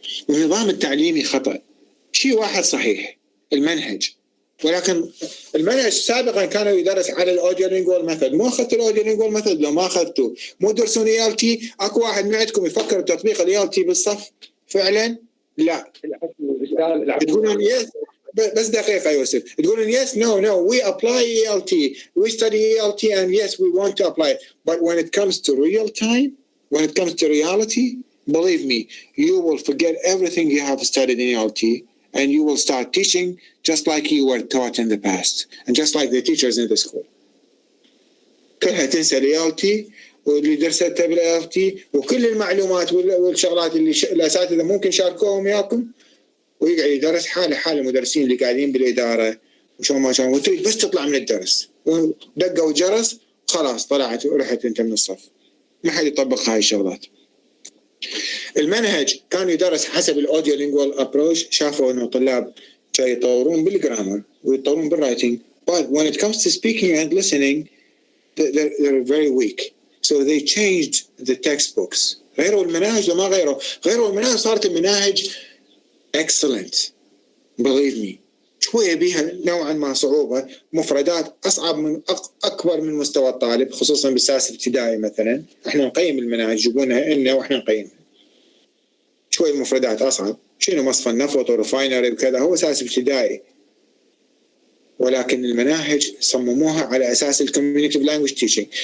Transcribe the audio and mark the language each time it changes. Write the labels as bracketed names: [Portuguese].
[Arabic] النظام التعليمي خطأ. شيء واحد صحيح المنهج، ولكن المنهج سابقا كانوا يدرس على الاوديو لينجوال ميثود. مو اخذت الاوديو لينجوال ميثود؟ لو ما اخذته مو تدرسون اي ال تي؟ اكو واحد من عندكم يفكر بتطبيق الاي ال تي بالصف فعلا؟ لا. تقولون يس بس دقيقه يوسف، تقولون [English] yes no we apply ELT, we study ELT and yes we want to apply it, but when it comes to real time, when it comes to reality, believe me, you will forget everything you have studied in ELT and you will start teaching just like you were taught in the past and just like the teachers in the school. [Arabic] كلها تنسى ELT واللي درستها بالELT وكل المعلومات والشغلات اللي الأساتذة ممكن شاركوهم وياكم، ويقعد يدرس حال المدرسين اللي قاعدين بالإدارة وشو ما شاء، وتريد بس تطلع من الدرس ودقوا الجرس خلاص طلعت ورحت انت من الصف. ما حد يطبق هاي الشغلات. المنهج كان يدرس حسب الاوديو لينجوال ابروش. شافوا انه طلاب جاي يطورون بالجرامر ويطورون بالرايتنج، [English] but when it comes to speaking and listening they're very weak, so they changed the textbooks. [Arabic] غيروا المناهج وما غيروا المناهج، صارت المناهج [English] excellent believe me. [Arabic] شويه بيها نوعا ما صعوبه، مفردات اصعب من اكبر من مستوى الطالب، خصوصا بالسادس ابتدائي مثلا. احنا نقيم المناهج يجيبونها لنا واحنا نقيمها. شويه المفردات اصعب، شنو مصفى النفط ورفاينري وكذا، هو سادس ابتدائي، ولكن المناهج صمموها على اساس الكوميونيتيف لانجويج تيشنج.